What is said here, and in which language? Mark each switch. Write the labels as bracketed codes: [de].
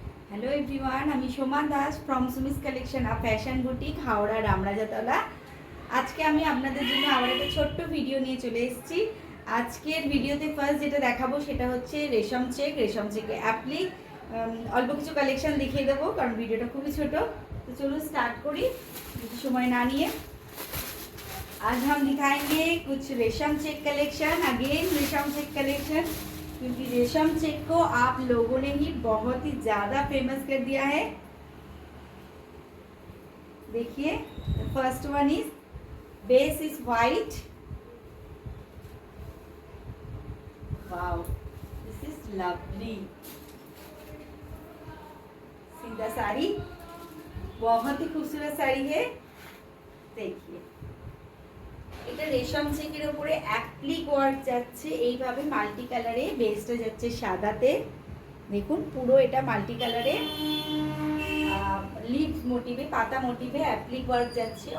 [bn] Hello everyone, আমি Soma Das from Sumi's collection a fashion boutique, Howrah Ramrajatala. আজকে আমি আপনাদের জন্য আবার একটা ছোট্ট ভিডিও নিয়ে চলে এসেছি। আজকের ভিডিওতে ফার্স্ট যেটা দেখাবো সেটা হচ্ছে রেশম চেকে অ্যাপ্লিক। অল্প কিছু কালেকশন দেখিয়ে দেবো কারণ ভিডিওটা খুবই ছোট। তো চলুন স্টার্ট করি বেশি সময় না নিয়ে। [hi] आज हम दिखाएंगे कुछ रेशम चेक कलेक्शन, अगेन रेशम चेक कलेक्शन, क्योंकि रेशम चेक को आप लोगों ने ही बहुत ही ज़्यादा फेमस कर दिया है। देखिए, [en] First one is base is white, wow this is lovely. [hi] सीधा साड़ी, बहुत ही खूबसूरत साड़ी है। देखिए, [bn] এটা রেশম চেকের উপরে অ্যাপ্লিক ওয়ার্ক যাচ্ছে এইভাবে মাল্টি কালারে, বেসটা যাচ্ছে সাদাতে। দেখুন পুরো এটা মাল্টি কালারে লিভস মোটিভে, পাতা মোটিভে অ্যাপ্লিক ওয়ার্ক যাচ্ছে।